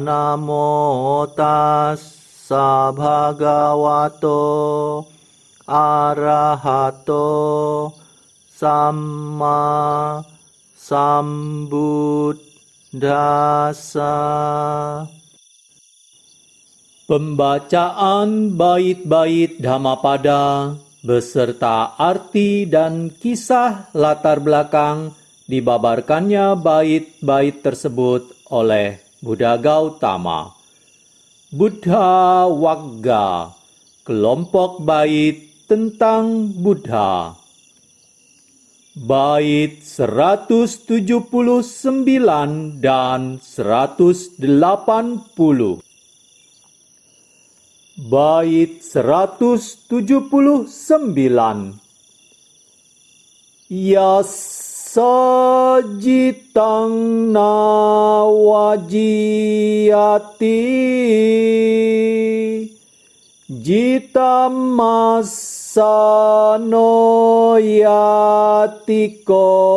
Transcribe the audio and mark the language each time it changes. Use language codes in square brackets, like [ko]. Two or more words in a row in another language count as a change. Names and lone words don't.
[pi] Namo tassa bhagavato arahato samma sambuddhassa. [id] Pembacaan bait-bait Dhammapada beserta arti dan kisah latar belakang dibabarkannya bait-bait tersebut oleh Buddha Gautama. Buddha Wagga, kelompok bait tentang Buddha. Bait 179 dan 180. Bait 179. [pi] Yasajitang nawajiyati jitammasano yatiko